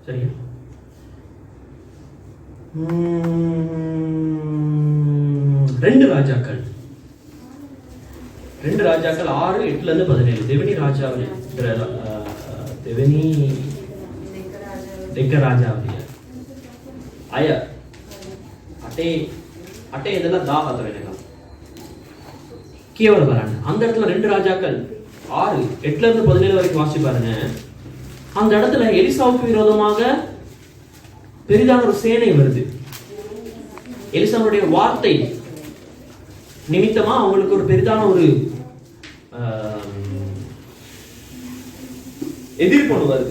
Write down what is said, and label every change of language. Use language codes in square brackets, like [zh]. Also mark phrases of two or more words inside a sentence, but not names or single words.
[ta] சரியா? ரெண்டு ராஜாக்கள் [si] 6:8-17 දෙවෙනි රාජාවලිය දෙවෙනි දෙක රාජාවලිය අය 8 ඉඳලා 14 වෙනකම් කියවලා බලන්න. [ta] அந்த இடத்துல ரெண்டு ராஜாக்கள் 6:8-17 வரைக்கும் வாசி பாருங்க. அந்த இடத்துல எலிசாவுக்கு விரோதமாக பெரிதான ஒரு சேனை வருது. எலிசாவுடைய வார்த்தை நிமித்தமா அவங்களுக்கு ஒரு பெரிதான ஒரு எதிர்ப்பு வருது.